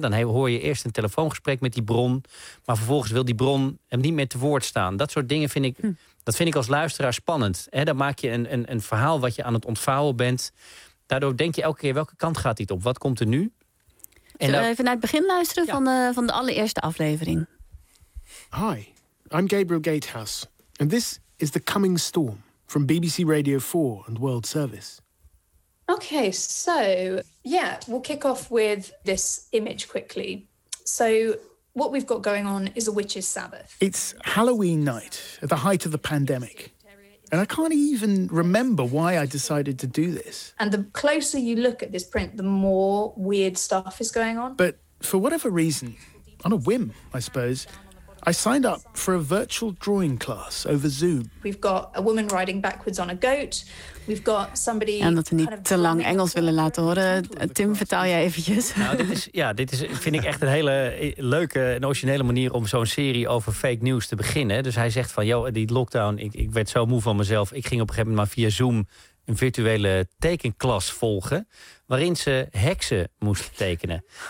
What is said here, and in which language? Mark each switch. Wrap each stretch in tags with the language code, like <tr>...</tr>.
<nl>Dan hoor je eerst een telefoongesprek met die bron, maar vervolgens wil die bron hem niet meer te woord staan. Dat soort dingen vind ik, dat vind ik als luisteraar spannend. Dan maak je een verhaal wat je aan het ontvouwen bent. Daardoor denk je elke keer, welke kant gaat dit op? Wat komt er nu? Zullen we even naar het begin luisteren van de allereerste aflevering?</nl> <en>Hi, I'm Gabriel Gatehouse. And this is The Coming Storm from BBC Radio 4 and World Service. Okay, so yeah, we'll kick off with this image quickly. So what we've got going on is a witch's Sabbath. It's Halloween night at the height of the pandemic. And I can't even remember why I decided to do this. And the closer you look at this print, the more weird stuff is going on. But for whatever reason, on a whim, I suppose, I signed up for a virtual drawing class over Zoom. We've got a woman riding backwards on a goat. We've got somebody.</en> <nl>En dat we niet</nl> <en>kind of</en> <nl>te lang Engels willen laten horen. Tim, vertaal jij eventjes. Nou, dit is vind ik echt een hele leuke en originele manier om zo'n serie over fake news te beginnen. Dus hij zegt van, joh, die lockdown, ik werd zo moe van mezelf. Ik ging op een gegeven moment maar via Zoom een virtuele tekenklas volgen, waarin ze heksen moesten tekenen.</nl>